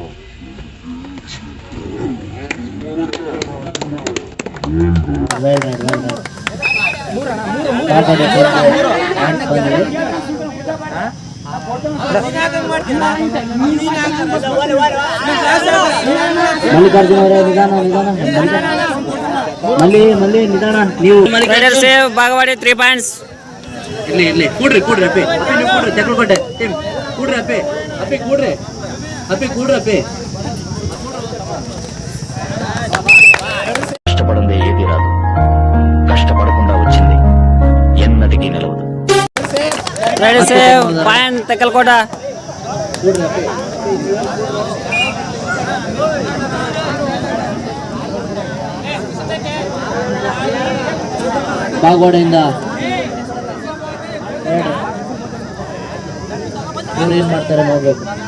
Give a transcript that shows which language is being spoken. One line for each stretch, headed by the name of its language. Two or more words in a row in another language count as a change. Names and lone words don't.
English: well raid well raid
Kannada: ಮಲ್ಲಿಕಾರ್ಜುನ ಅವರೇ ನಿಧಾನ ಮಲ್ಲಿ ನಿಧಾನ. ನೀವು
English: save Bagawadi 3 points.
Kannada: ಇಲ್ಲಿ ಕೂಡ್ರಿ ಅಪ್ಪಿ ನೀವು ಕೂಡ್ರಿ ತೆಕ್ಕುಕೋಟೆ ಟೀಮ್ ಕೂಡ್ರಿ ಅಪ್ಪಿ ಕೂಡ್ರಿ
Telugu: కష్టపడందే ఏది రాదు, కష్టపడకుండా వచ్చింది ఎన్నటికీ నిలవదు.
English: Ready save point Tekkalkota.
Kannada: ಬಾಗೋಡೆಯಿಂದ ಇವ್ರು ಏನ್ ಮಾಡ್ತಾರೆ ನೋಡ್ಬೇಕು.